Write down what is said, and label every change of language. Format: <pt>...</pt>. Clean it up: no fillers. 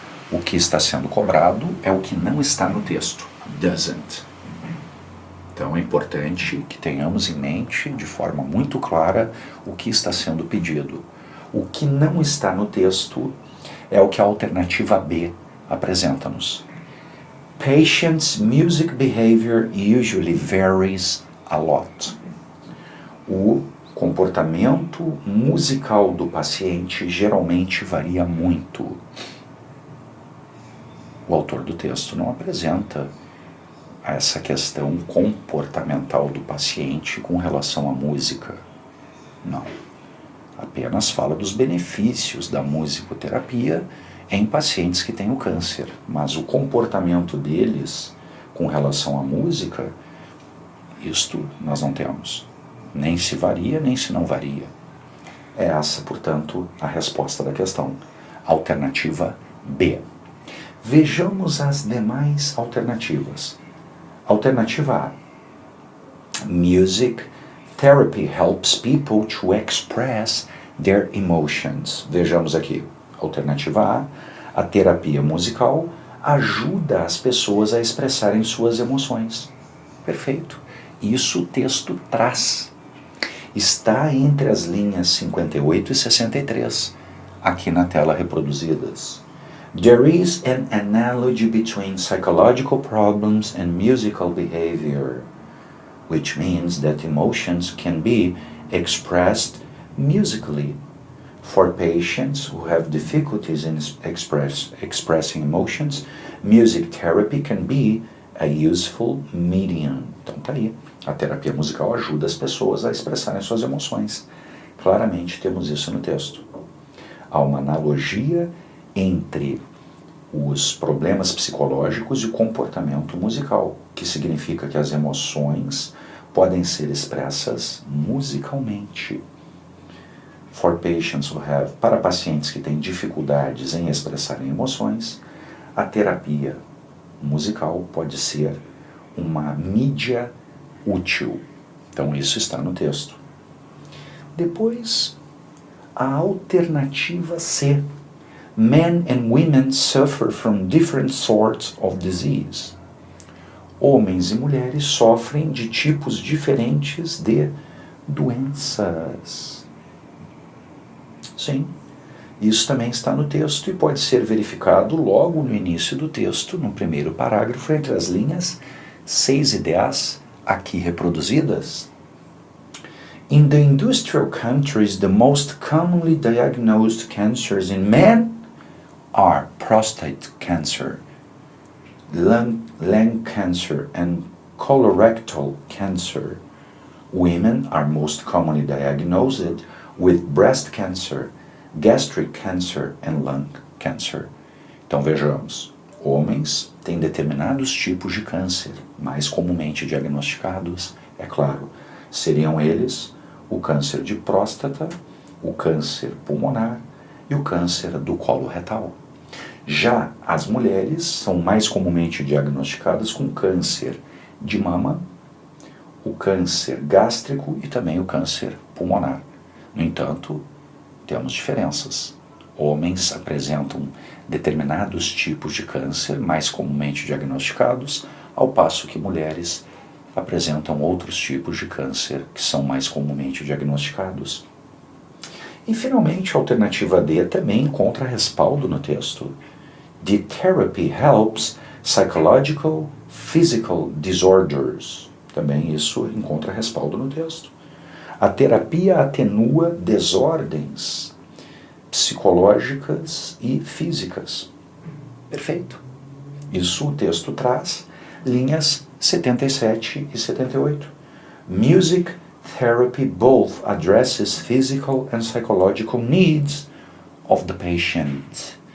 <pt>O que está sendo cobrado é o que não está no texto.</pt> <en>Doesn't.</en> <pt>Então é importante que tenhamos em mente de forma muito clara o que está sendo pedido. O que não está no texto é o que a alternativa B apresenta-nos.</pt> <en>Patient's music behavior usually varies a lot.</en> <pt>O comportamento musical do paciente geralmente varia muito. O autor do texto não apresenta essa questão comportamental do paciente com relação à música. Não. Apenas fala dos benefícios da musicoterapia em pacientes que têm o câncer. Mas o comportamento deles com relação à música, isto nós não temos. Nem se varia, nem se não varia. É essa, portanto, a resposta da questão. Alternativa B. Vejamos as demais alternativas. Alternativa A.</pt> <en>Music therapy helps people to express their emotions.</en> <pt>Vejamos aqui. Alternativa A. A terapia musical ajuda as pessoas a expressarem suas emoções. Perfeito. Isso o texto traz. Está entre as linhas 58 e 63, aqui na tela reproduzidas.</pt> <en>There is an analogy between psychological problems and musical behavior, which means that emotions can be expressed musically. For patients who have difficulties in expressing emotions, music therapy can be a useful medium.</en> <pt>Então tá aí. A terapia musical ajuda as pessoas a expressarem suas emoções. Claramente temos isso no texto. Há uma analogia entre os problemas psicológicos e o comportamento musical, que significa que as emoções podem ser expressas musicalmente.</pt> <en>For patients who have,</en> <pt>para pacientes que têm dificuldades em expressarem emoções, a terapia musical pode ser uma mídia útil. Então isso está no texto. Depois, a alternativa C.</pt> <en>Men and women suffer from different sorts of disease.</en> <pt>Homens e mulheres sofrem de tipos diferentes de doenças. Sim, isso também está no texto e pode ser verificado logo no início do texto, no primeiro parágrafo, entre as linhas 6 e 10, aqui reproduzidas.</pt> <en>In the industrial countries, the most commonly diagnosed cancers in men are prostate cancer, lung cancer, and colorectal cancer. Women are most commonly diagnosed with breast cancer, gastric cancer, and lung cancer.</en> <pt>Então vejamos, homens têm determinados tipos de câncer, mais comumente diagnosticados, é claro, seriam eles o câncer de próstata, o câncer pulmonar e o câncer do colo retal. Já as mulheres são mais comumente diagnosticadas com câncer de mama, o câncer gástrico e também o câncer pulmonar. No entanto, temos diferenças. Homens apresentam determinados tipos de câncer mais comumente diagnosticados, ao passo que mulheres apresentam outros tipos de câncer que são mais comumente diagnosticados. E finalmente a alternativa D também encontra respaldo no texto.</pt> <en>The therapy helps psychological, physical disorders.</en> <pt>Também isso encontra respaldo no texto. A terapia atenua desordens psicológicas e físicas. Perfeito. Isso o texto traz, linhas 77 e 78.</pt> <en>Music therapy both addresses physical and psychological needs of the patient.</en>